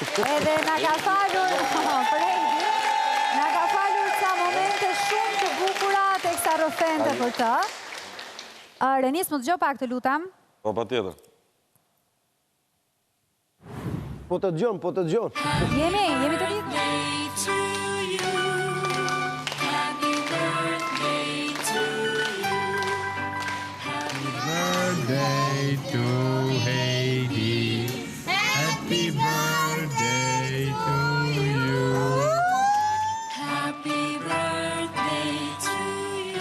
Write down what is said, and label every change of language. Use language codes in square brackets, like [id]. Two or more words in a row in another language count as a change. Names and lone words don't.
[sq] Edhe na ka falur, për Heidi, na ka falur ca momente shumë të bukura teksa rrëfente për të. Renis, më dëgjoj pak të lutem. Po, patjetër. Po të dëgjon. Jemi të lidhur. [en] Birthday to Heidi. Happy birthday to you. Happy birthday to you.